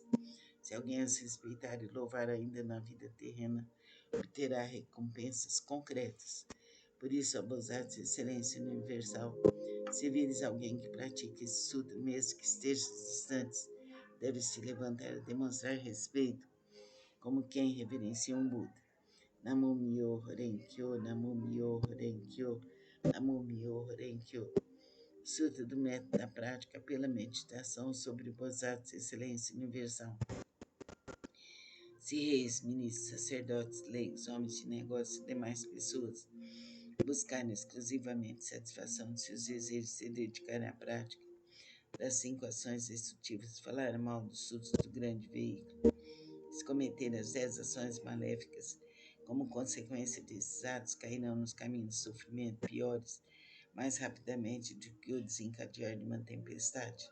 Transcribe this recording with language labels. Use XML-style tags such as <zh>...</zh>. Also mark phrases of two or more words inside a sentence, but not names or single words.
<pt>Se alguém as respeitar e louvar ainda na vida terrena, obterá recompensas concretas. Por isso, ó Bosatsu Excelência Universal, se vires alguém que pratica esse sutra, mesmo que esteja distantes, deve se levantar a demonstrar respeito, como quem reverencia um Buda.</pt> <ja>南無妙法蓮華経、南無妙法蓮華経、南無妙法蓮華経.</ja> <pt>Sutra do método da prática pela meditação sobre o Bosatsu Excelência Universal. Se reis, ministros, sacerdotes, leigos, homens de negócios e demais pessoas buscarem exclusivamente satisfação de seus desejos e se dedicarem à prática das 5 ações destrutivas, falar mal dos frutos do grande veículo, se cometerem as 10 ações maléficas, como consequência desses atos, cairão nos caminhos de sofrimento piores mais rapidamente do que o desencadear de uma tempestade.</pt>